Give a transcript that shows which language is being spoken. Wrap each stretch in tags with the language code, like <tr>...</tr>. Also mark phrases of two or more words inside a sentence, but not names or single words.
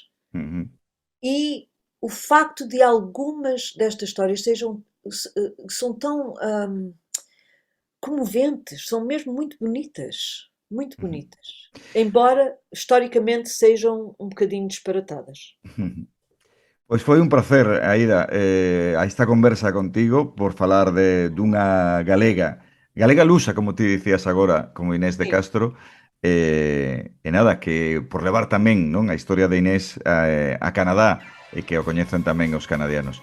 <pt>Uhum. E o facto de algumas destas histórias são tão comoventes, são mesmo muito bonitas, embora historicamente sejam um bocadinho disparatadas.</pt> <gl>Pois foi un placer, Aida, a esta conversa contigo por falar dunha galega lusa, como ti dicías agora, como Inés de Castro, e nada, que por levar tamén, non, a historia de Inés a Canadá e que o coñecen tamén os canadianos.</gl>